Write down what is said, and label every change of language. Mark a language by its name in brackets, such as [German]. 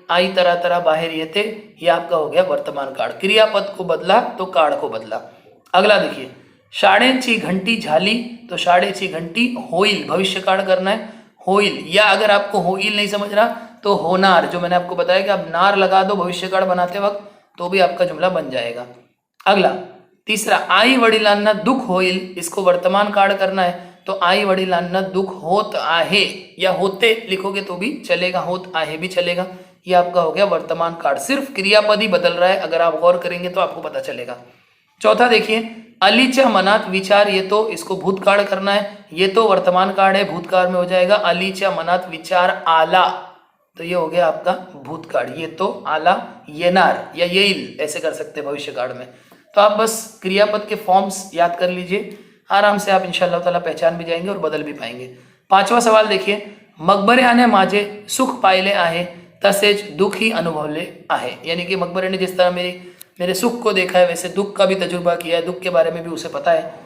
[Hindi] आई तरह तरह बाहर ये थे, ये आपका हो गया वर्तमान काल। क्रियापद को बदला तो काल को बदला। अगला देखिए, [Marathi] साडेची घंटी झाली, [Hindi] तो [Marathi] साडेची घंटी होइल, [Hindi] भविष्य काल करना है, होइल। या अगर आपको होइल नहीं समझ रहा तो होनार, जो मैंने आपको बताया कि आप नार लगा दो भविष्य काल बनाते वक्त तो भी आपका जुमला बन जाएगा। अगला तीसरा, [Marathi] आई वडिलांना दुख होइल, [Hindi] इसको वर्तमान काल करना है, तो [Marathi] आई वडिलांना दुख होत आहे, [Hindi] या होते लिखोगे तो भी चलेगा, होत आहे भी चलेगा। ये आपका हो गया वर्तमान काल, सिर्फ क्रियापद ही बदल रहा है, अगर आप गौर करेंगे तो आपको पता चलेगा। चौथा देखिए, [Marathi] अलीच्या मनात विचार येतो, [Hindi] इसको भूतकाळ करना है, ये तो वर्तमान काल है, भूतकाळ में हो जाएगा। [Marathi] अलीच्या मनात विचार आला, [Hindi] तो ये हो गया आपका भूतकाळ। ये तो आला, येनार या येईल ऐसे कर सकते हैं भविष्य काल में। तो आप बस क्रियापद के फॉर्म्स याद कर लीजिए, आराम से आप इंशाअल्लाह ताला पहचान भी जाएंगे और बदल भी पाएंगे। पांचवा सवाल देखिए, [Marathi] मकबऱ्याने माझे सुख पाहिले आहे तसेच दुखी अनुभवले आहे, [Hindi] यानी कि मकबरे ने जिस तरह मेरे सुख को देखा है वैसे दुख का भी तजुर्बा किया है, दुख के बारे में भी उसे पता है।